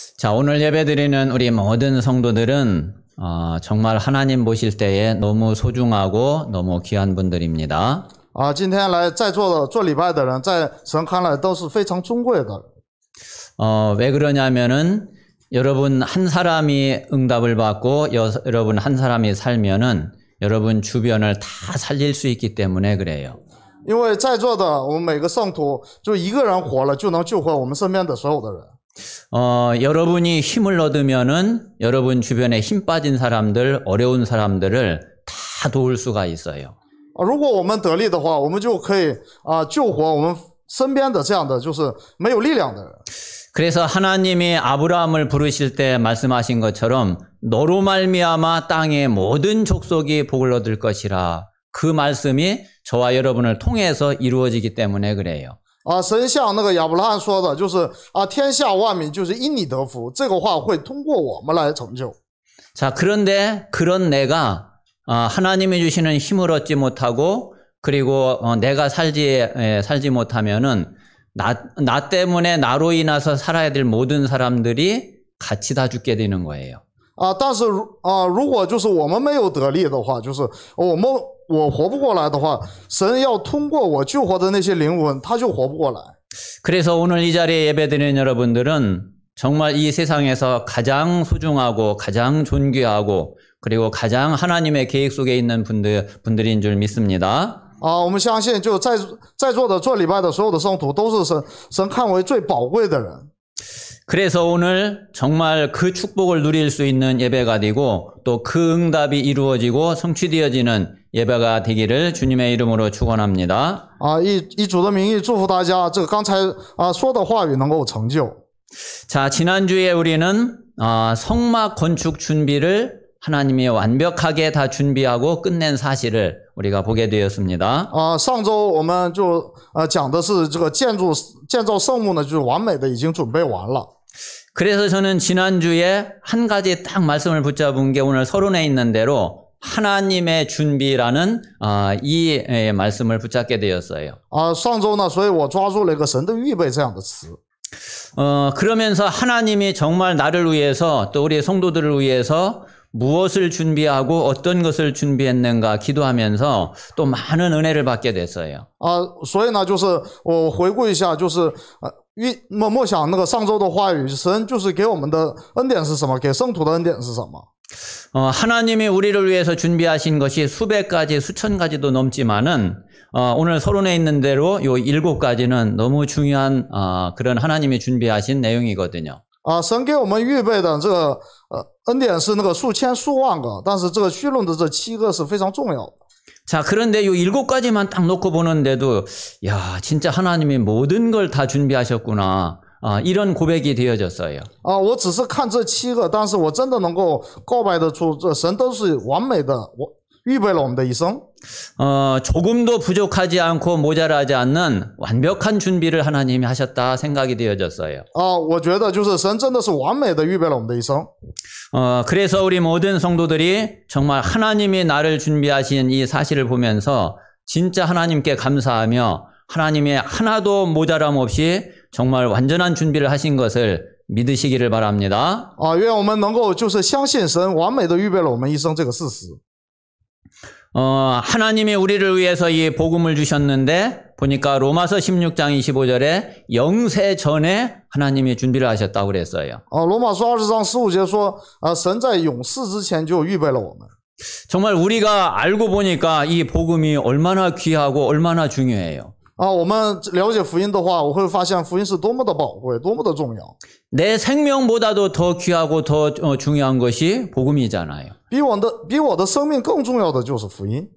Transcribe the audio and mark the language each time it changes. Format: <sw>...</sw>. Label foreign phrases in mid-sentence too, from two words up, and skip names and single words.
<ko>자, 오늘 예배드리는 우리 모든 성도들은 정말 하나님 보실 때에 너무 소중하고 너무 귀한 분들입니다.</ko> <zh>今天来在座的做礼拜的人，在神看来都是非常尊贵的。</zh> <ko>왜 그러냐면은 여러분 한 사람이 응답을 받고 여러분 한 사람이 살면은 여러분 주변을 다 살릴 수 있기 때문에 그래요.</ko> <zh>因为在座的我们每个圣徒，就一个人活了，就能救活我们身边的所有的人。</zh> <ko>여러분이 힘을 얻으면은 여러분 주변에 힘 빠진 사람들, 어려운 사람들을 다 도울 수가 있어요.</ko> <zh>如果我们得力的话，我们就可以救活我们身边的这样的就是没有力量的人。</zh> <ko>그래서 하나님이 아브라함을 부르실 때 말씀하신 것처럼 너로 말미암아 땅의 모든 족속이 복을 얻을 것이라. 그 말씀이 저와 여러분을 통해서 이루어지기 때문에 그래요.</ko> <zh>神像那个亚伯拉罕说的，就是天下万民就是因你得福，这个话会通过我们来成就。</zh> <ko>자, 그런데 그런 내가 하나님이 주시는 힘을 얻지 못하고 그리고 내가 살지 못하면은 나 때문에 나로 인해서 살아야 될 모든 사람들이 같이 다 죽게 되는 거예요.</ko> <zh>但是如果就是我们没有得力的话，就是我活不过来的话，神要通过我救活的那些灵魂，他就活不过来。</zh> <ko>그래서 오늘 이 자리에 예배드리는 여러분들은 정말 이 세상에서 가장 소중하고 가장 존귀하고 그리고 가장 하나님의 계획 속에 있는 분들인 줄 믿습니다.</ko> <zh>我们相信就在座的做礼拜的所有的圣徒都是神看为最宝贵的人。</zh> <ko>그래서 오늘 정말 그 축복을 누릴 수 있는 예배가 되고 또 그 응답이 이루어지고 성취되어지는 예배가 되기를 주님의 이름으로 축원합니다.</ko> <zh>以主的名义祝福大家，这个刚才说的话语能够成就。</zh> <ko>자, 지난주에 우리는 성막 건축 준비를 하나님이 완벽하게 다 준비하고 끝낸 사실을 우리가 보게 되었습니다.</ko> <zh>上周我们就讲的是这个建造圣幕呢，就是完美的已经准备完了。</zh> <ko>그래서 저는 지난주에 한 가지 딱 말씀을 붙잡은 게 오늘 서론에 있는 대로 하나님의 준비라는 이 말씀을 붙잡게 되었어요.</ko> <zh>上周呢，所以我抓住了一个神的预备这样的词。</zh> <ko>그러면서 하나님이 정말 나를 위해서 또 우리 성도들을 위해서 무엇을 준비하고 어떤 것을 준비했는가 기도하면서 또 많은 은혜를 받게 됐어요.</ko> <zh>所以呢，就是我回顾一下，就是默想那个上周的话语，神就是给我们的恩典是什么？给圣徒的恩典是什么？</zh> <ko>하나님이 우리를 위해서 준비하신 것이 수백 가지, 수천 가지도 넘지만은 오늘 서론에 있는 대로 요 7가지는 너무 중요한 그런 하나님이 준비하신 내용이거든요.</ko> <zh>神给我们预备的这个恩典是那个数千数万个，但是这个绪论的这7个是非常重要的。</zh> <ko>자, 그런데 요 7가지만 딱 놓고 보는데도 야, 진짜 하나님이 모든 걸 다 준비하셨구나. 이런 고백이 되어졌어요.</ko> <zh>我只是看这7个，但是我真的能够告白得出，这神都是完美的，预备了我们的一生。</zh> <ko>조금도 부족하지 않고 모자라지 않는 완벽한 준비를 하나님이 하셨다 생각이 되어졌어요.</ko> <zh>我觉得就是神真的是完美的预备了我们的一生。</zh> <ko>그래서 우리 모든 성도들이 정말 하나님이 나를 준비하신 이 사실을 보면서 진짜 하나님께 감사하며 하나님의 하나도 모자람 없이 정말 완전한 준비를 하신 것을 믿으시기를 바랍니다.</ko> <zh>愿我们能够就是相信神完美的预备了我们一生这个事实。</zh> <ko>하나님이 우리를 위해서 이 복음을 주셨는데 보니까 로마서 16장 25절에 영세 전에 하나님이 준비를 하셨다고 그랬어요.</ko> <zh>罗马书20章15节说，神在永世之前就预备了我们。</zh> <ko>정말 우리가 알고 보니까 이 복음이 얼마나 귀하고 얼마나 중요해요.</ko> <zh>我们了解福音的话，我会发现福音是多么的宝贵，多么的重要。</zh> <ko>내 생명보다도 더 귀하고 더 중요한 것이 복음이잖아요.</ko> <zh>比我的生命更重要的就是福音。</zh>